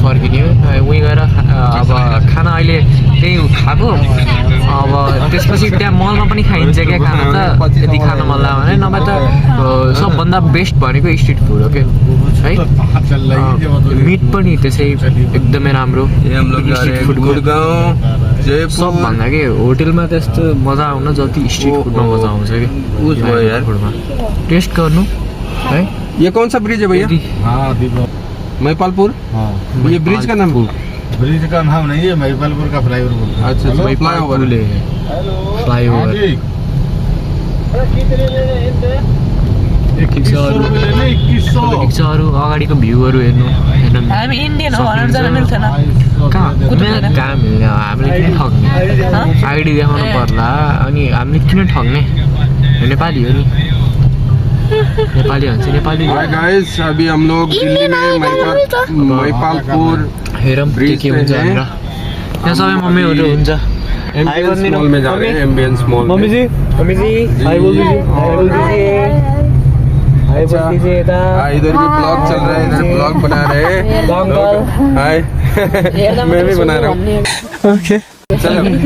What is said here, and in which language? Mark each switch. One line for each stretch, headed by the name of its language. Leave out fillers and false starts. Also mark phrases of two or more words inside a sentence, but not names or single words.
Nepali: फर्किने हो उहीँ गएर अब खाना अहिले त्यही खाएको अब त्यसपछि त्यहाँ मलमा पनि खाइन्छ क्या खाना त यदि खान मन लाग्यो भने नभए त सबभन्दा बेस्ट भनेको
English: street food
Nepali: हो क्या है मिट पनि त्यसै एकदमै राम्रो स्ट्रिट फुडको सबभन्दा के होटेलमा त्यस्तो मजा आउन जति स्ट्रिट फुडमा मजा आउँछ कि फुडमा टेस्ट गर्नु है।
Hindi: ये कौन सा ब्रिज है भैया? महिपालपुर। ये ब्रिज का नाम? ब्रिज का नाम नहीं है, महिपालपुर का फ्लाईओवर बोलते हैं। अच्छा फ्लाईओवर
Nepali: फ्लाईओभर अरू अगाडिको भ्यूहरू हेर्नु हामी इन्डियन हो भनेर जान मिल्थेन कहाँ मिल्ने हामीले किन ठग्ने आइडी देखाउनु पर्ला अनि हामीले किन ठग्ने नेपाली हो नि नेपाली भन्छ नेपाली
Hindi: गाइस अभी हम लोग दिल्ली में महिपालपुर
Nepali: हेरौँ के हुन्छ भनेर यहाँ सबै मम्मीहरू हुन्छ
Hindi: मॉल में जा रहे हैं एम्बियंस मॉल मम्मी जी हाय बोल दीजिए हाय बोल दीजिए इधर भी ब्लॉग चल रहा है इधर ब्लॉग बना रहे हैं हाय मैं भी बना रहा हूँ ओके चलो